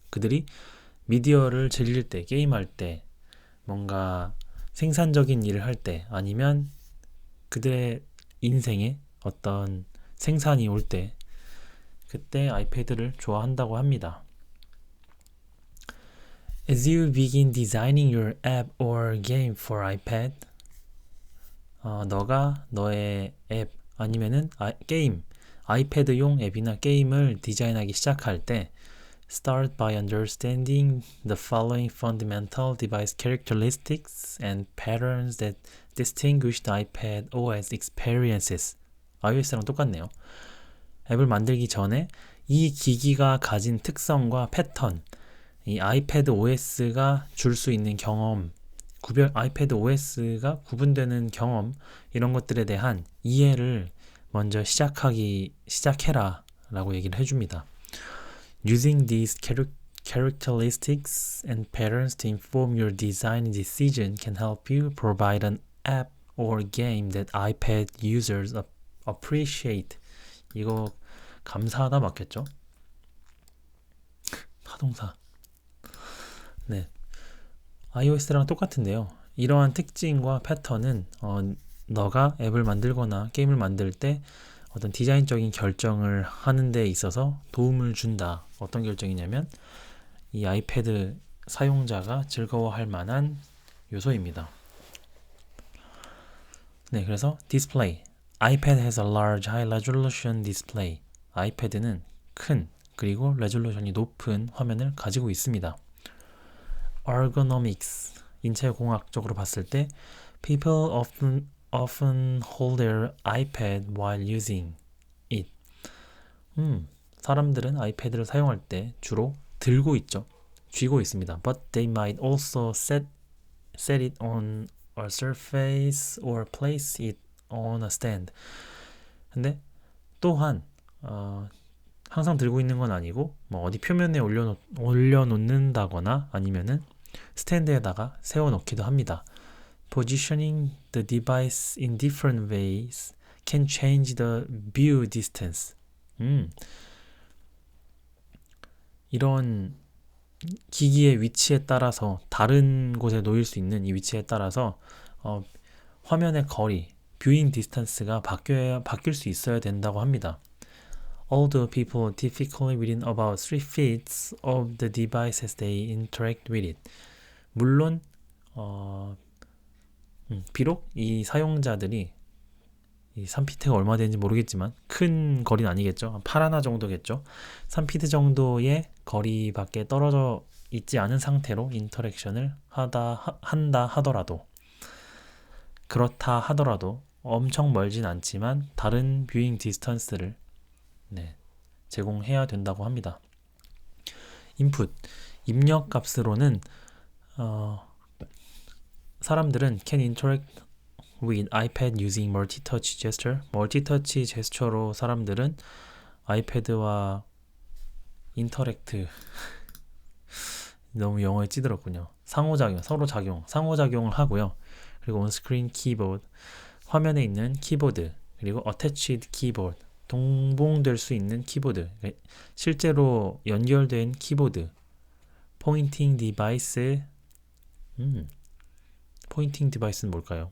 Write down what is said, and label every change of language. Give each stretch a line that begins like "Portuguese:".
Korean: 그들이 미디어를 즐길 때, 게임할 때, 뭔가 생산적인 일을 할 때, 아니면 그들의 인생에 어떤 생산이 올 때, 그때 아이패드를 좋아한다고 합니다.
English: As you begin designing your app or game for iPad,
Korean: 너가 너의 앱 아니면은 게임, 아이패드용 앱이나 게임을 디자인하기 시작할 때
English: Start by understanding the following fundamental device characteristics and patterns that distinguish the iPad OS experiences.
Korean: iOS랑 똑같네요. 앱을 만들기 전에 이 기기가 가진 특성과 패턴, 이 아이패드 OS가 줄 수 있는 경험, 아이패드 OS가 구분되는 경험, 이런 것들에 대한 이해를 먼저 시작해라 라고 얘기를 해줍니다.
English: Using these characteristics and patterns to inform your design decision can help you provide an app or game that iPad users appreciate.
Korean: 이거 감사하다 맞겠죠? 타동사. 네, iOS랑 똑같은데요. 이러한 특징과 패턴은 너가 앱을 만들거나 게임을 만들 때 어떤 디자인적인 결정을 하는 데 있어서 도움을 준다. 어떤 결정이냐면 이 아이패드 사용자가 즐거워할 만한 요소입니다. 네, 그래서 디스플레이.
English: iPad has a large high resolution display.
Korean: 아이패드는 큰 그리고 레졸루션이 높은 화면을 가지고 있습니다.
English: ergonomics.
Korean: 인체공학적으로 봤을 때
English: people often hold their iPad while using it.
Korean: 사람들은 아이패드를 사용할 때 주로 들고 있죠. 쥐고 있습니다.
English: But they might also set it on a surface or place it on a stand.
Korean: 근데 또한 항상 들고 있는 건 아니고 뭐 어디 표면에 올려놓는다거나 아니면은 스탠드에다가 세워놓기도 합니다.
English: Positioning the device in different ways can change the view distance.
Korean: 이런 기기의 위치에 따라서 다른 곳에 놓일 수 있는 이 위치에 따라서 화면의 거리, 뷰잉 디스턴스가 바뀔 수 있어야 된다고 합니다.
English: Although people typically within about 3 feet of the device as they interact with it.
Korean: 물론 비록 이 사용자들이 이 3피트가 얼마 되는지 모르겠지만 큰 거리는 아니겠죠. 팔 하나 정도겠죠. 3피트 정도의 거리밖에 떨어져 있지 않은 상태로 인터랙션을 한다 하더라도 그렇다 하더라도 엄청 멀진 않지만 다른 뷰잉 디스턴스를 제공해야 된다고 합니다. 인풋, 입력 값으로는 사람들은
English: can interact with iPad using multi-touch gesture.
Korean: 멀티터치 제스처로 사람들은 아이패드와 인터랙트 너무 영어에 찌들었군요. 상호작용을 하고요. 그리고 온스크린 키보드, 화면에 있는 키보드, 그리고
English: attached keyboard,
Korean: 동봉될 수 있는 키보드, 실제로 연결된 키보드, 포인팅 디바이스, 포인팅 디바이스는 뭘까요?